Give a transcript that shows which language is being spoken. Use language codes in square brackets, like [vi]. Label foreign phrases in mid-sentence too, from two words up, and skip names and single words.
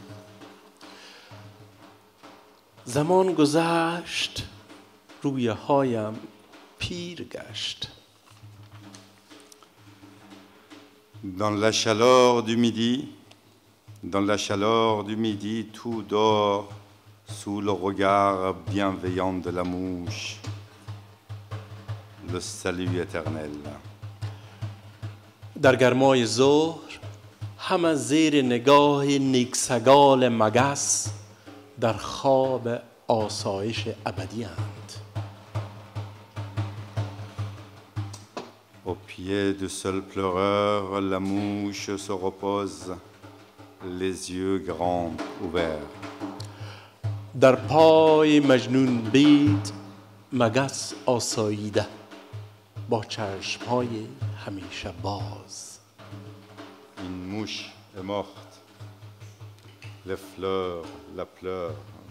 [fa] زمان گذشت رویه هایم پیر گشت. [fr] Dans la chaleur du midi, tout dort sous le regard bienveillant de la mouche, le salut éternel. [fa] در گرمای ظهر همه زیر نگاه نیکسگال مگس در خواب آسایش ابدی اند. [fr] Au pied du seul pleureur, la mouche se repose, les yeux grands ouverts. [fa] در پای مجنون بید مگس آساییده با چشمهای همیشه باز. [fr] Une mouche est morte, les fleurs la pleurent.